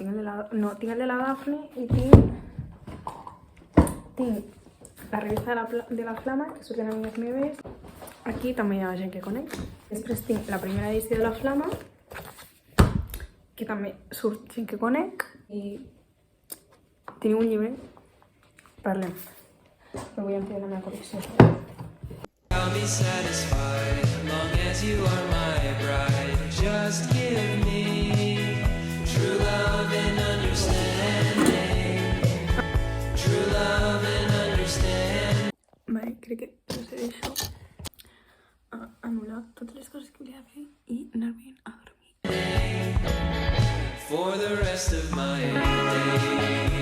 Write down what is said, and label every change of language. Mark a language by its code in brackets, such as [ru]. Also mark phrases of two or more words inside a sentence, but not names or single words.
[ca] Tinc el de la Dafne i tinc la revista de la Flama, que surten amigues meves. Aquí també hi ha gent que conec. Després tinc la primera edició de la Flama, que també surt gent que conec. I teniu un llibre, parlem. Però vull ampliar la meva col·lecció. [en] I'll be satisfied long as you are my bride. Just give me true love and understanding. True love and understanding. [ca] Vale, crec que procedeixo a anul·lar totes les coses que volia fer i anar-me'n a dormir. [en] For the rest of my days.